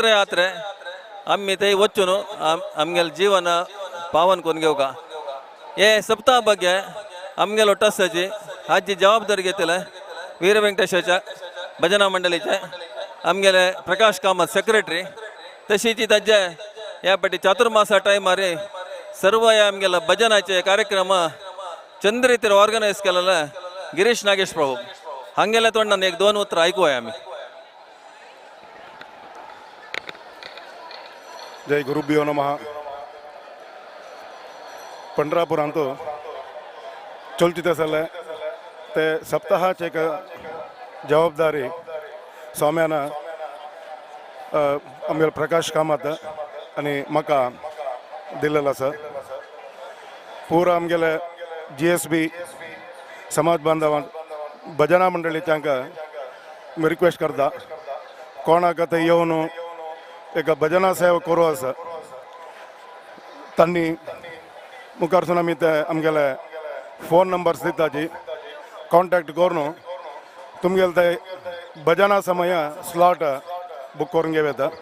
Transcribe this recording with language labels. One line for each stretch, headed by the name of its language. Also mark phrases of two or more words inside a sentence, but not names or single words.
Konkani: यात्रे आम्ही थंय वचून आमगेल जीवन पावन करून घेवका हे सप्ताह ಬಗ್ಗೆ आमगेलो ट्रस्टाची हाची जबाबदारी घेतले वीर वेंकटेशाच्या भजना मंडळीचे आमगेले प्रकाश कामत सेक्रेटरी तशीच ताजे ह्या फाटी चातुर्मासा टायमार सर्व हे आमगेले भजनाचे कार्यक्रम चंद रितीर ऑर्गनायज केलेले गिरीश नागेश प्रभू हांगेल्या तोंडान एक 2 उतरां आयकुया आमी.
Sanskrit: जय गुरुभ्यो नमः.
Konkani: पंढरापुरांत चलती आसले ते सप्ताहाची एक जबाबदारी स्वाम्यान आमगेले प्रकाश कामत आनी म्हाका दिलेलो आसा. पुरो आमगेले GSB समाज बांधवां भजना मंडळी तांकां रिक्वेस्ट करता कोणाक थंय येवन एक भजना सेवा करूं आसा तांणी मुखारसून आमी ते आमगेले
English: phone numbers
Konkani: दिता जी कॉन्टॅक्ट करून तुमगेले ते भजना समय
English: slot book
Konkani: करून घेवं येता.